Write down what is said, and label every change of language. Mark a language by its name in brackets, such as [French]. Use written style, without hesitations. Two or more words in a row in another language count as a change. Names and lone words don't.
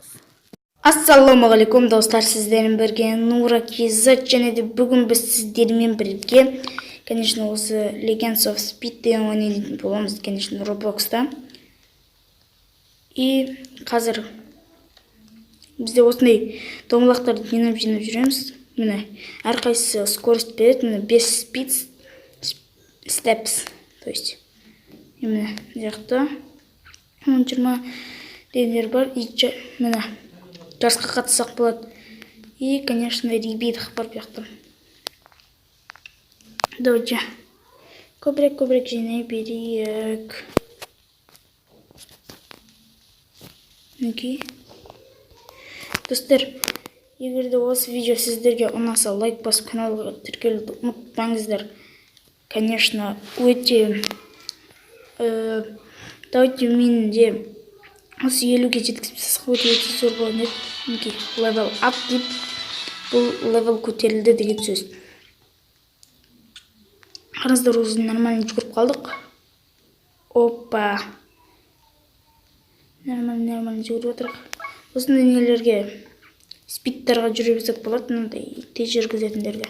[Kazakh] Ассалаумағалейкум достар, сіздермен бірге Нура Кизат, және де бүгін біз сіздермен бірге, конечно, осы Legends of Speed деген ойнайтын боламыз, конечно, Roblox'та. И қазір бізде осындай домалақтарды жинап жүреміз. Міне, әрқайсысы скорость береді, міне 5 [English] speed steps, [Russian] то есть [Kazakh] міне жақта 20 дегендер бар. И міне жарысқа қатыссақ болады. И, конечно, ребит бар бұяқта. Давайте көбірек жинай берейік. Окей. Достар, егер де осы видео сіздерге ұнаса, лайк басып каналға тіркелуді ұмытпаңыздар. Конечно, өте давайте мен де осы 50-ге жеткізіп тастасақ өте зор болады. Окей, [English] level up [Kazakh] деп, бұл level көтерілді деген сөз. Қараңыздар, өзін нормально жүгіріп қалдық. Опа. Нормально жүгіріп отырық. Осындай нелерге, спидтарға жүре берсек болады, мынандай тез жүргізетіндерге.